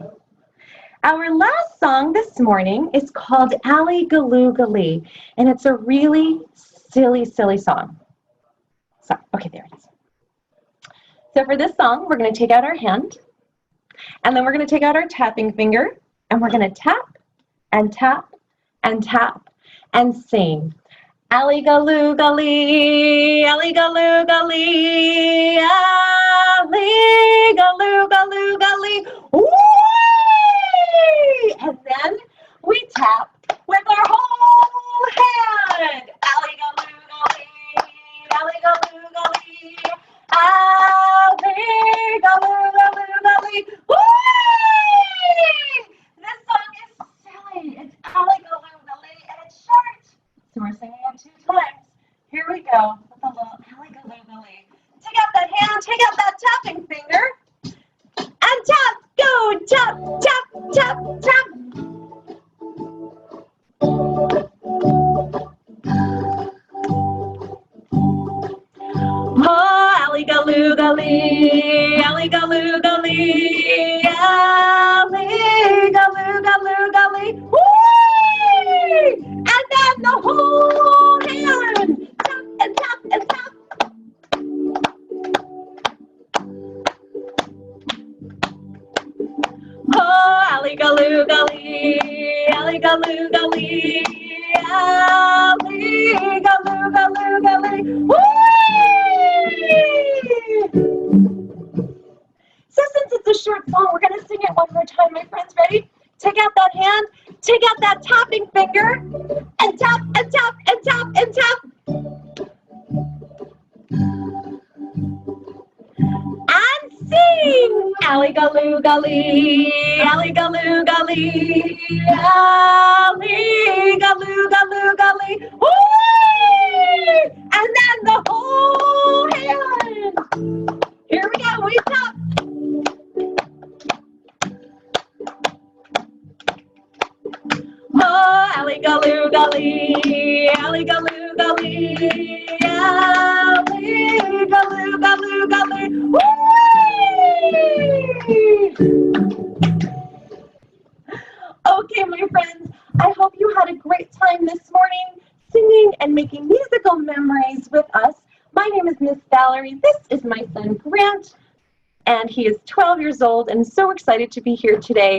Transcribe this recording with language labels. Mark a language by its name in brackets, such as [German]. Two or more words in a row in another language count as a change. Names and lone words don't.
[English] Our last song this morning is called Allie-Galoo-Galee, and it's a really silly, silly song. So, okay, there it is. So for this song, we're going to take out our hand, and then we're going to take out our tapping finger, and we're going to tap and tap and tap and sing. Allie-Galoo-Galee, Allie-Galoo-Galee, Allie-Galoo-Galee-Galee. Whee! And then we tap with our whole hand. Allie-Galoo-Galee, Allie-Galoo-Galee, Allie-Galoo-Galee-Galee. Whee! This song is silly. It's Allie-Galoo-Galee, and it's short. So we're singing it 2 times. Here we go with a little Allie-Galoo-Galee. Take out that hand, take out that tapping finger, and tap, go, tap, tap, tap, tap. Oh, Allie-Galoo-Galee, Allie-Galoo-Galee, Allie-Galoo-Galee-Galee. Whee! And then the whole hand. Tap and tap and tap. Oh, Allie-Galoo-Galee, Allie-Galoo-Galee, Allie-Galoo-Galoo-Galee. Whee! So since it's a short song, we're going to sing it one more time, my friends. Ready? Take out that hand, take out that tapping finger, and tap and tap and tap and tap. And sing. Allie galoo golly, Allie galoo golly, Allie galoo galoo golly, whee! And then the whole hand. Here we go, we top. Oh, Allie galoo golly, Allie galoo golly, Allie galoo galoo golly, whee! Okay, my friends, I hope you had a great time this morning singing and making musical memories with us. My name is Miss Valerie. This is my son Grant, and he is 12 years old and so excited to be here today.